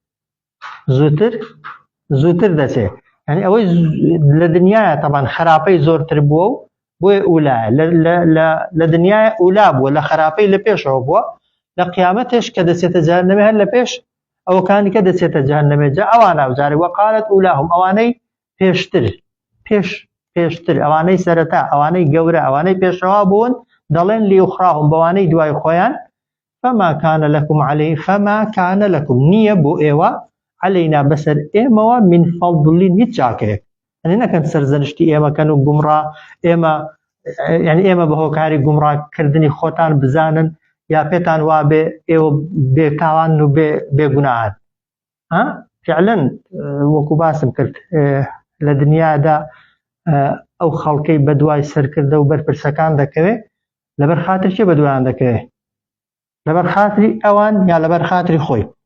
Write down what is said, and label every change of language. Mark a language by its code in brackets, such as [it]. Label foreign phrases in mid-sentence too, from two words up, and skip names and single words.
[ckb] زووتر دەچێ یعنی ئەوەی لە دنیاە تەبان خراپەی زۆرتر بووە و بۆیە ئولایە لە دنیاە ئولا بووە لە خراپەی لە پێشەوە بووە لە قیامەتش کە دەچێتە جەهەنەمێ هەر لە پێش ئەوەکانی کە دەچێتە جەهەنەمێ جا ئەوان ئەوجارێ [ar] وەقالت ئولاهم [ckb] ئەوانەی پێشتر ئەوانەی سەرەتا ئەوانەی گەورە ئەوانەی پێشەوا بوون دەڵێن لیوخراهم بەوانەی دوای خۆیان فما [ar] كان لكم [ckb] نییە بۆ ئێوە علينا بەسەر ئێمەوە [ar] من فەضڵین [ckb] هیچ چاکەیەک ئەنێ نەکەن سەرزەنشتی ئێمەکەن و گومڕا ئێمە بە هۆکاری گومڕاکردنی خۆتان بزانن یا پێتان وابێ ئێوە بێتاوان و بێگوناهن فعلا وەکو باسم کرد لە دنیادا ئەو خەڵکەی بە دوای سەرکردە و بەرپرسەکان دەکەوێت لەبەر خاتر چێ بە دوایان دەکەوێت لەبەر خاتری ئەوان یا لەبەر خاتری خۆی